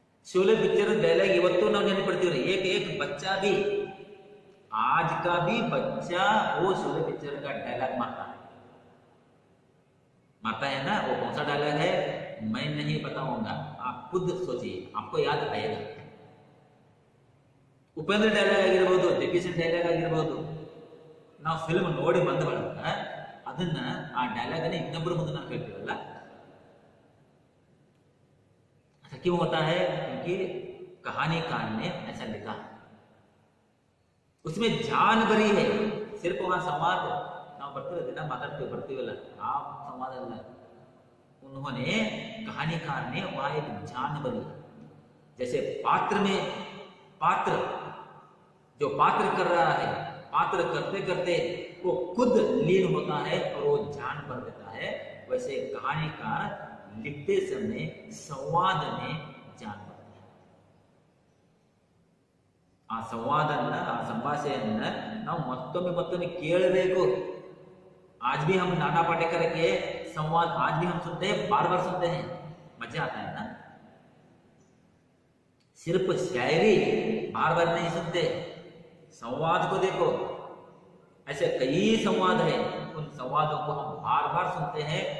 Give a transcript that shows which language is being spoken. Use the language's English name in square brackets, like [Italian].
[Hindi] Sholay picture dialogue [Kannada] ಇವತ್ತು ನಾವು ನೆನಪಿಡ್ತೀವಿ। [Hindi] एक बच्चा भी, आज का भी बच्चा वो शोले पिक्चर का डायलॉग मारता है ना। वो कौन सा डायलॉग है मैं नहीं बताऊंगा, आप खुद सोचिए, आपको याद आएगा। [Kannada] ಉಪೇಂದ್ರ ಡೈಲಾಗ್ ಆಗಿರ್ಬೋದು, ಜಗ್ಗೇಶನ್ ಡೈಲಾಗ್ ಆಗಿರ್ಬೋದು, ನಾವು ಫಿಲ್ಮ್ ನೋಡಿ ಬಂದ ಬಳಿಕ ಅದನ್ನ ಆ ಡೈಲಾಗ್ ಅನ್ನ ಇನ್ನೊಬ್ಬರ ಮುಂದೆ ನಾವು ಹೇಳ್ತೀವಲ್ಲ, [Hindi] ऐसा क्यों होता है? क्योंकि कहानीकार ने ऐसा लिखा, उसमें जान भरी है. सिर्फ वहां संवाद [Kannada] ನಾವು ಬರ್ತೀವಿ [Hindi] ना, [Kannada] ಬರ್ತೀವಲ್ಲ ಆ [Hindi] संवाद अಲ್ಲ, उन्होंने कहानीकार ने वहां एक जान भरी. जैसे पात्र में पात्र जो पात्र कर रहा है, पात्र करते करते वो खुद लीन होता है और वो जान भर देता है, वैसे कहानीकार लिखते समय संवाद में जान भरता है. [Kannada] ಆ ಸಂವಾದನ್ನ, ಆ ಸಂಭಾಷಣೆಯನ್ನ ನಾವು ಮತ್ತೊಮ್ಮೆ ಕೇಳಬೇಕು. [Hindi] आज भी हम नाना पाटेकर के संवाद आज भी हम सुनते हैं, बार बार सुनते हैं, मजा आता है ना. सिर्फ शायरी बार बार नहीं सुनते, संवाद को देखो. ऐसे कई संवाद है, उन संवादों को हम बार बार सुनते हैं.